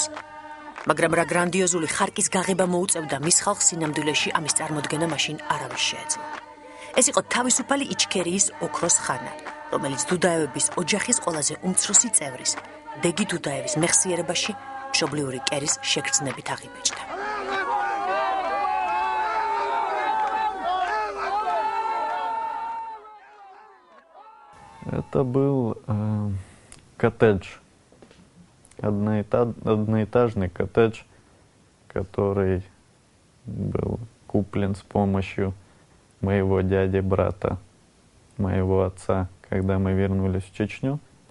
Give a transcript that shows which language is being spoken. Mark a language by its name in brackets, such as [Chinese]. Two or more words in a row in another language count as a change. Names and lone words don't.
[Georgian] მაგრამ რა გრანდიოზული ხარკის გაღება მოუწევდა მის ხალხს სინამდვილეში ამის წარმოდგენა მაშინ არავის შეეძლო. ეს იყო თავისუფალი იჩქერიის ოქროს ხანა, რომელიც დუდაევების ოჯახის ყველაზე უმცროსი წევრის, დეგი დუდაევის მეხსიერებაში მშობლიური კერის შეგრძნებით აღიბეჭდა. [Russian] Это был коттедж, одноэтажный коттедж, который был куплен с помощью моего дяди, брата, моего отца, когда мы вернулись в Чечню.